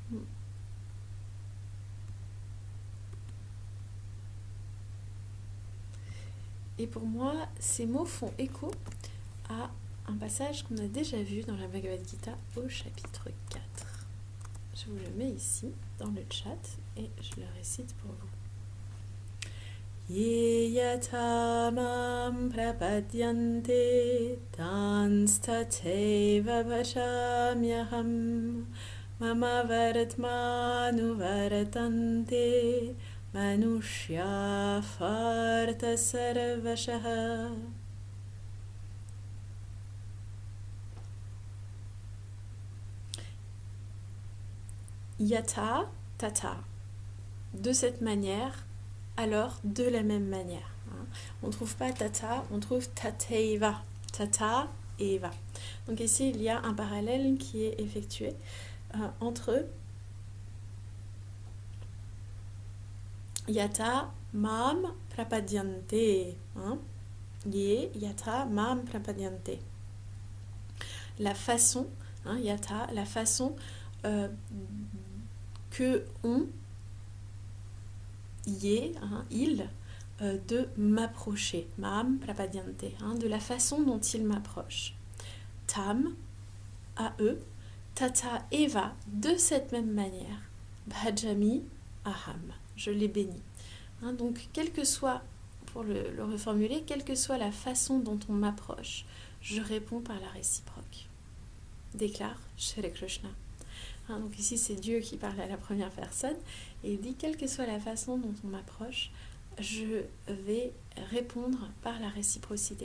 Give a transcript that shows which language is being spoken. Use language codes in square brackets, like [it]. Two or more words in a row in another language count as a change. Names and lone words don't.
[fr] Et pour moi, ces mots font écho à un passage qu'on a déjà vu dans la Bhagavad Gita au chapitre 4. Je vous le mets ici, dans le chat, et je le récite pour vous. [sa] Ye yata mam prapadyante tanstateva bhashamyaham mama varatmanu varatante manushya farta sarvashaha. Yata, tata. [fr] De cette manière, alors de la même manière. On ne trouve pas tata, on trouve tateiva. Tata et eva. Donc ici, il y a un parallèle qui est effectué entre [sa] yata mam prapadyante. Ye yata mam prapadyante. [fr] La façon, yata, la façon que on, il, de m'approcher, [sa] mam prapadyante, [fr] de la façon dont il m'approche. Tam, à eux, [sa] tata eva, [fr] de cette même manière, [sa] bhajami aham, [fr] je les bénis. Donc, quel que soit, pour le reformuler, quelle que soit la façon dont on m'approche, je réponds par la réciproque. Déclare Shri Krishna. Donc ici, c'est Dieu qui parle à la première personne et il dit, quelle que soit la façon dont on m'approche, je vais répondre par la réciprocité.